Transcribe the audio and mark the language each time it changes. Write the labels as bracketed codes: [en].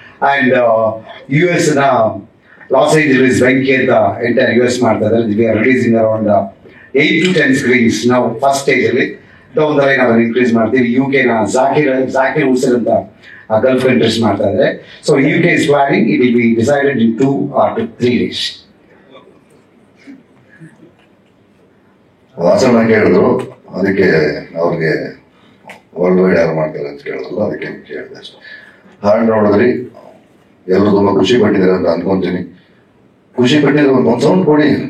[kn] And US ನ Los Angeles ಬೆಂಕಿ ಅಂತ ಎಂಟೈರ್ US ಮಾಡ್ತಾ ಇದ್ದಾರೆ. [en] We are releasing around 8 to 10 screens ನಾವು first stage ಅಲ್ಲಿ. [kn] ಡೌನ್ ದ ಲೈನ್ ಅದನ್ನು ಇನ್ಕ್ರೀಸ್ ಮಾಡ್ತೀವಿ. UK ನ ಜಾಕಿರ್ ಹುಸೇನ್ ಅಂತ ಗಲ್ಫ್ ಕಂಟ್ರೀಸ್ ಮಾಡ್ತಾ ಇದ್ದಾರೆ. [en] So UK is planning, it will be decided in 2 or 3 days. [kn] ವಾಸನ ಕೇಳಿದ್ರು, ಅದಕ್ಕೆ ಅವ್ರಿಗೆ ವರ್ಲ್ಡ್ ವೈಡ್ ಯಾರು ಮಾಡ್ತಾರೆ ಅಂತ ಕೇಳಿದ್ರಲ್ಲ, ಅದಕ್ಕೆ ಕೇಳಿದೆ ಅಷ್ಟೇ. ಹಾಡು ನೋಡಿದ್ರಿ, ಎಲ್ಲರೂ ತುಂಬಾ ಖುಷಿ ಪಟ್ಟಿದ್ದಾರೆ ಅಂತ ಅನ್ಕೊಂತೀನಿ. ಖುಷಿ ಪಟ್ಟಿದ್ರೆ ಒಂದು ಸೌಂಡ್ ಕೊಡಿ.